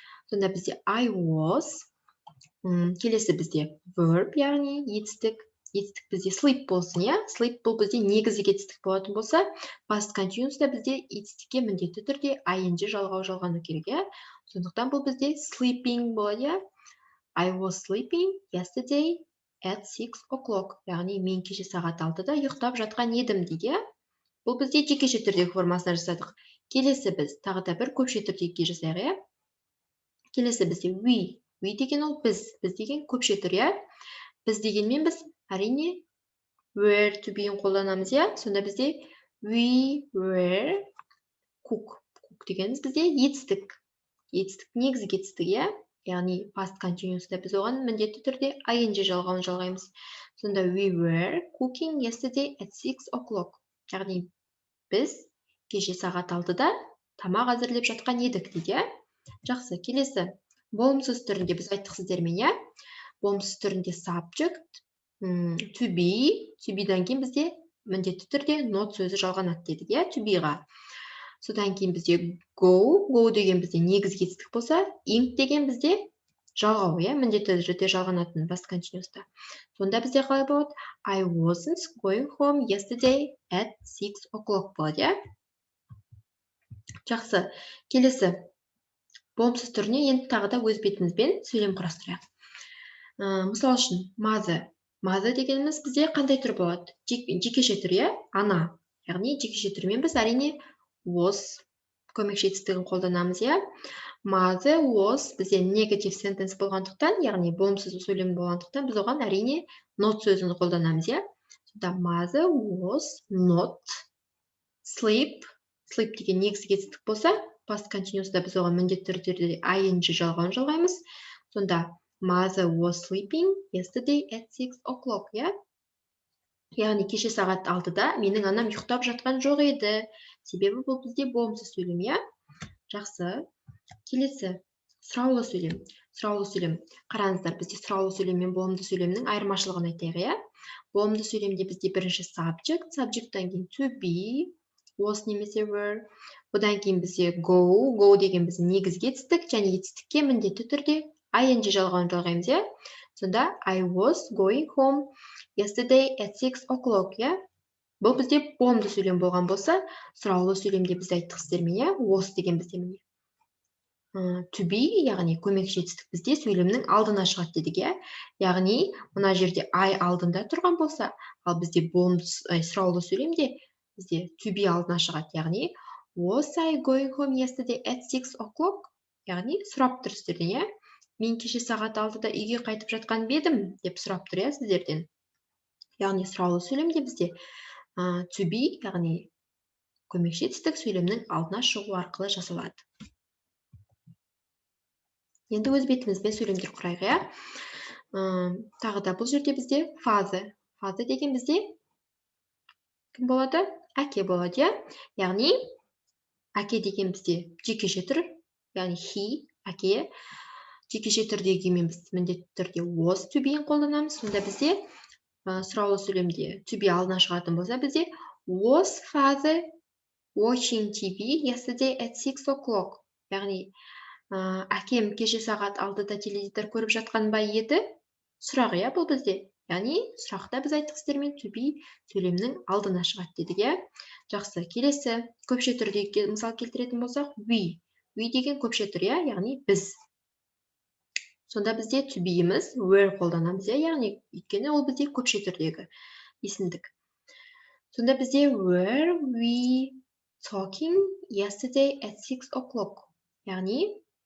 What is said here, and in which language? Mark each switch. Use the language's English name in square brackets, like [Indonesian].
[Kazakh] Сонда бізде [English] I was. [Kazakh] Келесі бізде verb, яғни етістік. Етістік бізде sleep болсын, иә? Sleep бұл бізде негізгі етістік болатын болса, past continuous'та бізде етістікке міндетті түрде ing жалғану керек, иә? Сондықтан бұл бізде sleeping болады, иә? [English] I was sleeping yesterday at 6 o'clock. [Kazakh] Яғни мен кеше сағат 6-да ұйықтап жатқан едім дейді, иә? Бұл бізде жекеше түрдегі формасына жасадық. Келесі біз тағы да бір көпше түрдегі жасайық, иә? Келесі бізде we. We деген ол біз. Біз деген көпше түр, иә? Біз дегенмен біз әрине were to be-ін қолданамыз, иә? Сонда бізде [English] we were cook. [Kazakh] Cook дегеніміз бізде етістік. Етістік негізгі етістік, иә? Яғни past continuous'та біз оған міндетті түрде ing жалғауын жалғаймыз. Сонда [English] we were cooking yesterday at 6 o'clock. [Kazakh] Яғни біз кеше сағат 6-да тамақ әзірлеп жатқан едік дейді, иә? Жақсы, келесі. Болымсыз түрінде біз айттық сіздермен, иә? Болымсыз түрінде subject, to be-дан кейін бізде міндетті түрде not сөзі жалғанады дедік, иә? To be-ға. Содан кейін бізде go деген бізде негізгі етістік болса, ing деген бізде жалғау, иә? Міндетті түрде жалғанатын past continuous'та. Сонда бізде қалай болады? [English] I wasn't going home yesterday at 6 o'clock [Kazakh] болады, иә? Жақсы, келесі. Болымсыз түріне енді тағы да өз бетімізбен сөйлем құрастырайық. Мысал үшін, mother. Mother дегеніміз бізде қандай түр болады? Жекеше түр, иә? Ана. Яғни жекеше түрмен біз әрине was көмекші етістігін қолданамыз, иә? Mother was бізде negative sentence болғандықтан, яғни болымсыз сөйлем болғандықтан, біз оған әрине not сөзін қолданамыз, иә? Сонда [English] mother was not sleep. [Kazakh] Sleep деген негізгі етістік болса, past continuous'та біз оған міндетті түрде ing жалғауын жалғаймыз. Сонда [English] mother was sleeping yesterday at 6 o'clock, иә? [Kazakh] Яғни кеше сағат 6-да менің анам ұйықтап жатқан жоқ еді. Себебі бұл бізде болымсыз сөйлем, иә? Жақсы. Келесі. Сұраулы сөйлем. Сұраулы сөйлем. Қараңыздар, бізде сұраулы сөйлем мен болымды сөйлемнің айырмашылығын айтайық, иә? Болымды сөйлемде бізде бірінші subject, subjecттан кейін to be, was немесе were. Одан кейін бізде go деген біздің негізгі етістік, және етістікке міндетті түрде ing жалғауын жалғаймыз, иә? Сонда [English] I was going home yesterday at 6 o'clock, иә? [Kazakh] Бұл бізде болымды сөйлем болған болса, сұраулы сөйлемде біз айттық сіздермен, иә? Was деген бізде міне. To be, яғни көмекші етістік бізде сөйлемнің алдына шығады дедік, иә? Яғни мына жерде I алдында тұрған болса, ал бізде сұраулы сөйлемде бізде to be алдына шығады, яғни [English] was I going home yesterday at 6 o'clock? [Kazakh] Яғни сұрап тұр сіздерден, иә? Мен кеше сағат 6-да үйге қайтып жатқан бедім деп сұрап тұр, иә, сіздерден. Яғни сұраулы сөйлемде бізде to be, яғни көмекші етістік сөйлемнің алдына шығу арқылы жасалады. Енді өз бетімізбен сөйлемдер құрайық, иә? Тағы да бұл жерде бізде father. Father деген бізде кім болады? Әке болады, иә? Яғни әке деген бізде жекеше түр, яғни he, әке. Жекеше түрдегімен біз міндетті түрде was to be-ін қолданамыз. Сонда бізде сұраулы сөйлемде to be алдына шығатын болса, бізде [English] was father watching TV yesterday at 6 o'clock. [Kazakh] Яғни әкем кеше сағат 6-да теледидар көріп жатқан ба еді? Сұрақ, иә, бұл бізде. Яғни сұрақта біз айттық сіздермен to be сөйлемнің алдына шығады дедік, иә? Жақсы, келесі көпше түрдегі мысал келтіретін болсақ, we. We деген көпше түр, иә? Яғни біз. Сонда бізде to be-іміз were қолданамыз, иә? Яғни өйткені ол бізде көпше түрдегі есімдік. Сонда бізде [English] were we talking yesterday at 6 o'clock. [Kazakh] Яғни